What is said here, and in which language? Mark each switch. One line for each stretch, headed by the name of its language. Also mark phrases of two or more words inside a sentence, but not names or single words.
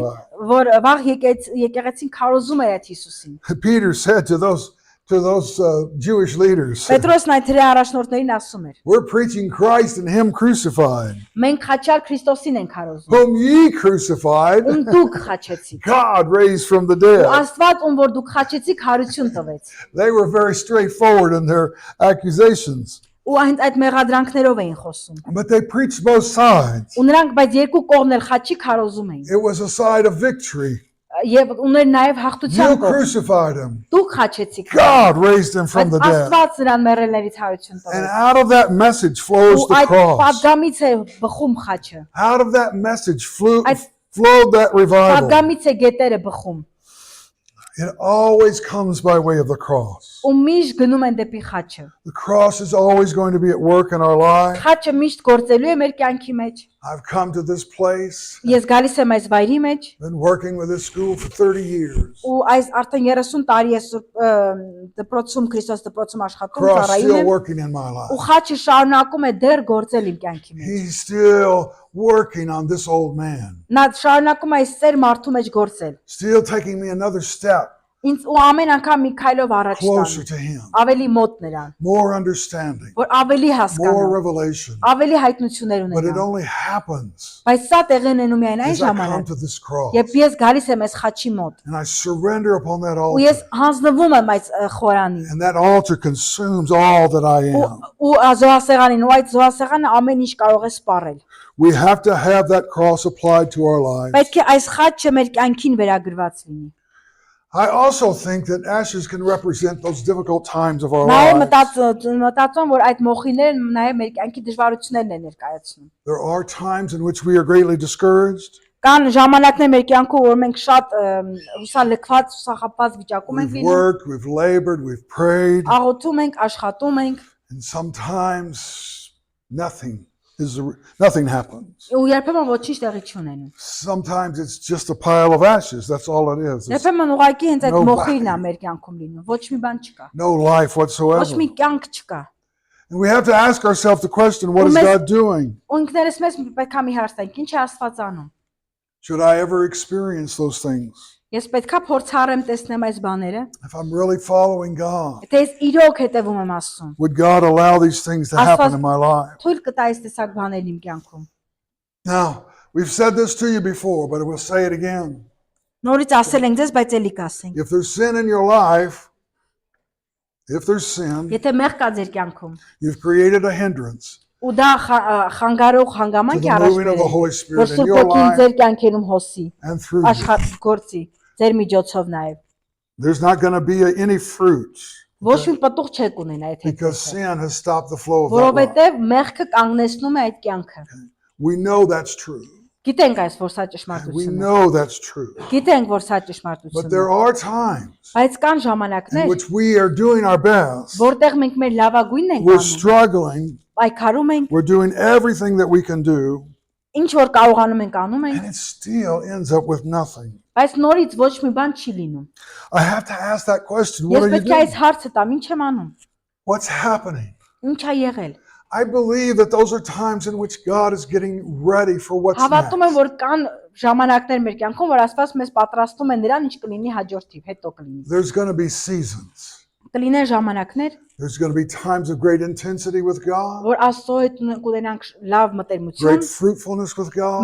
English: crucified.
Armenian: որ վաղ եկեղեցին քարոզում էր այդ Հիսուսին։
English: Peter said to those Jewish leaders,
Armenian: Պետրոսն այդ հրե առաջնորդներին ասում էր.
English: we're preaching Christ and Him crucified,
Armenian: Մենք խաչալ Քրիստոսին ենք քարոզում։
English: whom ye crucified,
Armenian: Ում դուք խաչեցիք։
English: God raised from the
Armenian: Ու
English: dead.
Armenian: Աստված ում որ դուք խաչեցիք հարություն տվեց։
English: They were very straightforward in their accusations,
Armenian: Ու այդ մեղադրանքներով էին խոսում։
English: but they preached both sides.
Armenian: Ու նրանք բայց երկու կողմն էլ խաչի քարոզում էին։
English: It was a side of victory.
Armenian: Եվ ուներ նաև
English: You
Armenian: հաղթության կողմ։
English: crucified Him.
Armenian: Դուք խաչեցիք։
English: God raised Him from
Armenian: Բայց
English: the dead.
Armenian: Աստված նրան մեռելներից հարություն
English: And
Armenian: տվեց։
English: out of that message flows
Armenian: Ու
English: the
Armenian: այդ
English: cross.
Armenian: պատգամից է բխում խաչը։
English: Out of that message
Armenian: Այդ
English: flowed that revival.
Armenian: պատգամից է գետերը բխում։
English: It always comes by way of the cross.
Armenian: Ու միշտ գնում են դեպի խաչը։
English: The cross is always going to be at work in our life.
Armenian: Խաչը միշտ գործելու է մեր կյանքի մեջ։
English: I've come to this place,
Armenian: Ես գալիս եմ այս վայրի մեջ
English: been working with this school for 30 years.
Armenian: ու այս արդեն 30 տարի է դպրոցում Քրիստոս դպրոցում աշխատում
English: Cross
Armenian: ծառայում
English: still
Armenian: եմ
English: working in my
Armenian: ու
English: life.
Armenian: խաչը շարունակում է դեռ գործել իմ կյանքի մեջ։
English: He's still working on this old man,
Armenian: Նա շարունակում է այս ծեր մարդու մեջ գործել։
English: still taking me another step
Armenian: Ինձ ու ամեն անգամ մի քայլով առաջ
English: closer
Armenian: տանում,
English: to Him.
Armenian: ավելի մոտ նրան,
English: More understanding,
Armenian: որ ավելի
English: more
Armenian: հասկանամ,
English: revelation.
Armenian: ավելի հայտնություններ
English: But it
Armenian: ունենամ։
English: only happens
Armenian: Բայց սա տեղի ունենում միայն այն
English: as I come
Armenian: ժամանակ,
English: to this cross
Armenian: երբ ես գալիս եմ այս խաչի մոտ
English: and I surrender upon that
Armenian: ու ես
English: altar.
Armenian: հանձնվում եմ այս խորանին
English: And that altar consumes all that I am.
Armenian: ու զոհասեղանին ու այդ զոհասեղանը ամեն ինչ կարող է սպառել։
English: We have to have that cross applied to our lives.
Armenian: Պետք է այս խաչը մեր կյանքին վերագրված լինի։
English: I also think that ashes can represent those difficult times of our
Armenian: Նաև
English: lives.
Armenian: մտածում որ այդ մոխիները նաև մեր կյանքի դժվարություններն են ներկայացնում։
English: There are times in which we are greatly discouraged.
Armenian: Կան ժամանակներ մեր կյանքում, որ մենք շատ հուսալքված, հուսախապած վիճակում ենք
English: We've
Armenian: լինում,
English: worked, we've labored, we've prayed,
Armenian: աղոթում ենք, աշխատում ենք,
English: and sometimes nothing happens.
Armenian: ու երբեմն ոչինչ տեղի չունենում։
English: Sometimes it's just a pile of ashes. That's all it is. It's
Armenian: Երբեմն ուղղակի հենց այդ
English: No
Armenian: մոխիրն է
English: value.
Armenian: մեր կյանքում լինում, ոչ մի բան չկա,
English: no life
Armenian: ոչ
English: whatsoever.
Armenian: մի կյանք չկա։
English: And we have to ask ourselves the question, what is Well, God doing?
Armenian: Ու ինքներս մեզ պետք է մի հարց տանք, ինչ է Աստված անում։
English: Should I ever experience those things?
Armenian: Ես պետքա փորձառեմ տեսնեմ այս բաները,
English: If I'm really following God,
Armenian: թե ես իրոք հետևում եմ Աստծուն։
English: would God allow these things to happen in my life?
Armenian: Թույլ կտա այս տեսակ բաներ իմ կյանքում։
English: Now, we've said this to you before, but we'll say it again.
Armenian: Նորից ասել ենք ձեզ, բայց էլի կասենք։
English: If there's sin in your life, if there's sin,
Armenian: Եթե մեղ կա ձեր կյանքում,
English: you've created a hindrance
Armenian: ու դա խանգարող
English: to
Armenian: հանգամանք է
English: the
Armenian: առաջ
English: moving of the
Armenian: բերել,
English: Holy
Armenian: որ
English: Spirit in
Armenian: Սուրբ
English: your
Armenian: Ոգին
English: life
Armenian: ձեր կյանքերում հոսի,
English: and through you.
Armenian: աշխատի, ձեր միջոցով նաև։
English: There's not going to be any fruit
Armenian: Ոչ մի պտուղ չեք ունենա այդ
English: because
Armenian: հետևը,
English: sin has stopped the flow of that life.
Armenian: որովհետև մեղքը կանգնեցնում է այդ կյանքը։
English: We know that's true.
Armenian: Գիտենք այս որ սա
English: We
Armenian: ճշմարտությունն է։
English: know that's true.
Armenian: Գիտենք որ սա
English: But
Armenian: ճշմարտությունն է։
English: there are times
Armenian: Բայց կան
English: in
Armenian: ժամանակներ,
English: which we are doing our best.
Armenian: որտեղ մենք մեր լավագույնն ենք
English: We're
Armenian: անում,
English: struggling.
Armenian: պայքարում ենք,
English: We're doing everything that we can do,
Armenian: ինչ որ կարողանում ենք անում ենք,
English: and it still ends up with nothing.
Armenian: բայց նորից ոչ մի բան չի լինում։
English: I have to ask that question. What
Armenian: Ես
English: are you
Armenian: պետք է այս
English: doing?
Armenian: հարցը տամ, ինչ եմ անում։
English: What's happening?
Armenian: Ինչ է եղել։
English: I believe that those are times in which God is getting ready for what's
Armenian: Հավատում եմ,
English: next.
Armenian: որ կան ժամանակներ մեր կյանքում, որ Աստված մեզ պատրաստում է նրան, ինչ կլինի հաջորդիվ, հետո կլինի։
English: There's going to be seasons.
Armenian: Կլինեն ժամանակներ,
English: There's going to be times of great intensity with God,
Armenian: որ Աստծո հետ կունենանք լավ մտերմություն,
English: great fruitfulness with God.